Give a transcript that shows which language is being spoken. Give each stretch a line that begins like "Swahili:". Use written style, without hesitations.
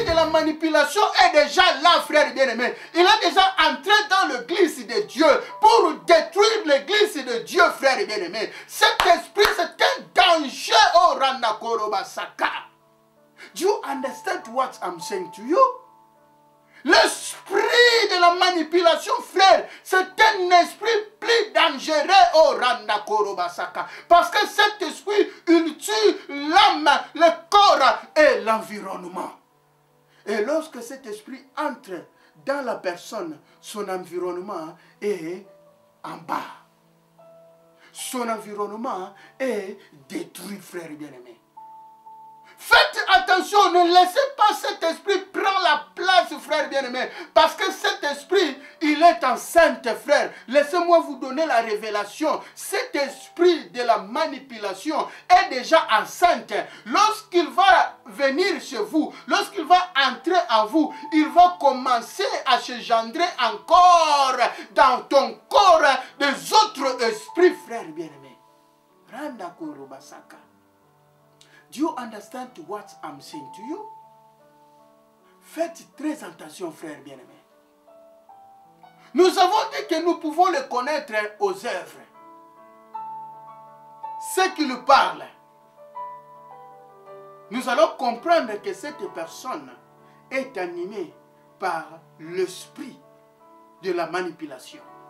French: Manipulation est déjà là, frère bien-aimé. Il est déjà entré dans l'église de Dieu pour détruire l'église de Dieu, frère bien-aimé. Cet esprit, c'est un danger. Oh, Randakorobasaka.
English: Do you understand what I'm saying to you?
French: L'esprit de la manipulation, frère, c'est un esprit plus dangereux. Oh, Randakorobasaka. Parce que cet esprit, il tue l'âme, le corps et l'environnement. Et lorsque cet esprit entre dans la personne, son environnement est en bas. Son environnement est détruit, frère bien-aimé. Faites attention, ne laissez pas cet esprit prendre la place, frère bien-aimé. Parce que cet esprit, il est enceinte, frère. Laissez-moi vous donner la révélation. Cet esprit de la manipulation est déjà enceinte. Lorsqu'il va venir chez vous, lorsqu'il va entrer en vous, il va commencer à se gendrer encore dans ton corps des autres esprits, frère bien-aimé. Randakorobasaka.
English: Do you understand what I'm saying to you?
French: Faites très attention, frère bien-aimé. Nous avons dit que nous pouvons le connaître aux œuvres. Ce qui nous parle. Nous allons comprendre que cette personne est animée par l'esprit de la manipulation.